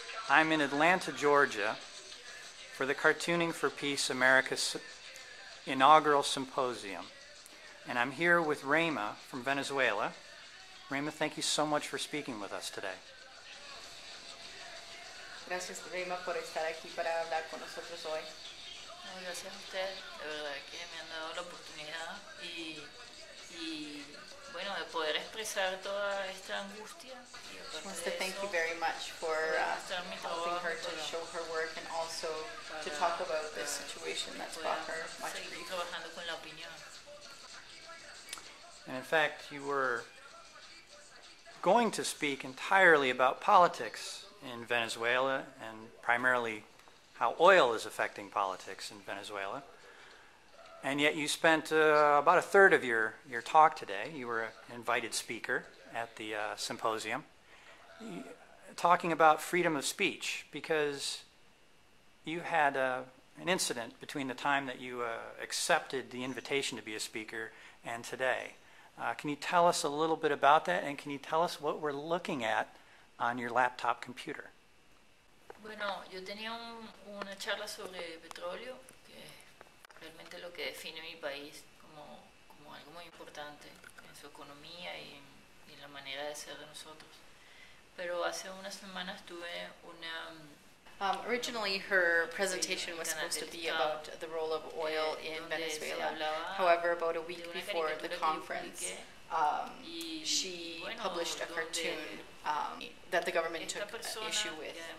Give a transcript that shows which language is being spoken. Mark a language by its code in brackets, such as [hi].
[en] I'm in Atlanta, Georgia for the Cartooning for Peace America's inaugural symposium. And I'm here with Rayma from Venezuela. Rayma, thank you so much for speaking with us today. [es] Gracias, Rayma, por estar aquí para hablar con nosotros hoy. Gracias a usted, de verdad que me han dado la oportunidad y bueno, de poder expresar toda esta angustia. [en] She wants to thank you very much for helping her to show her work and also to talk about this situation that's brought her much grief. [es] Trabajando con la opinión. [en] And in fact, you were going to speak entirely about politics in Venezuela and primarily how oil is affecting politics in Venezuela. And yet you spent about a third of your talk today. You were an invited speaker at the symposium talking about freedom of speech, because you had an incident between the time that you accepted the invitation to be a speaker and today. Can you tell us a little bit about that, and can you tell us what we're looking at on your laptop computer? [es] Bueno, yo tenía una charla sobre petróleo, que es realmente lo que define mi país como algo muy importante en su economía y en la manera de ser de nosotros. Pero hace unas semanas tuve una... [en] Originally, her presentation was supposed to be about the role of oil in Venezuela. However, about a week before the conference, she published a cartoon that the government took issue with.